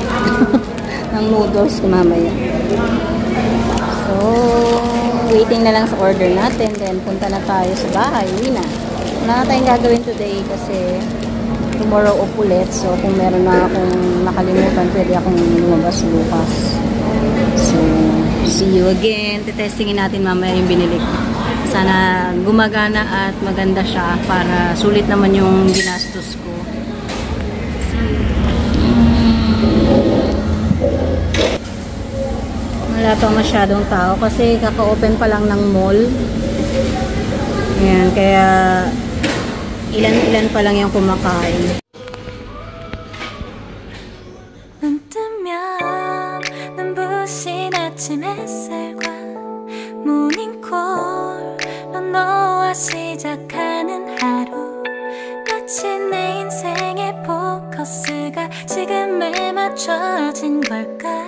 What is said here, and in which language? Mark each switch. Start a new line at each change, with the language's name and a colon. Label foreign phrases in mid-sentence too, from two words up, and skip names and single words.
Filipino: ng noodles mamaya. So, waiting na lang sa order natin. Then, punta na tayo sa bahay. Uwi na. Wala na tayong gagawin today kasi
English: tomorrow off
Filipino: ulit. So, kung meron na akong nakalimutan, pwede akong lumabas bukas. So,
English: see you again.
Filipino: Tetestingin natin mamaya yung binili ko. Sana gumagana at maganda siya para sulit naman yung ginastos ko. Wala pa masyadong tao kasi kaka-open pa lang ng mall. Ayan, kaya ilan-ilan pa lang yung kumakain.
Korean: 눈 뜨면 눈부신 아침 햇살과 모닝콜로 너와 시작하는 하루 마치 내 인생의 포커스가 지금에 맞춰진 걸까.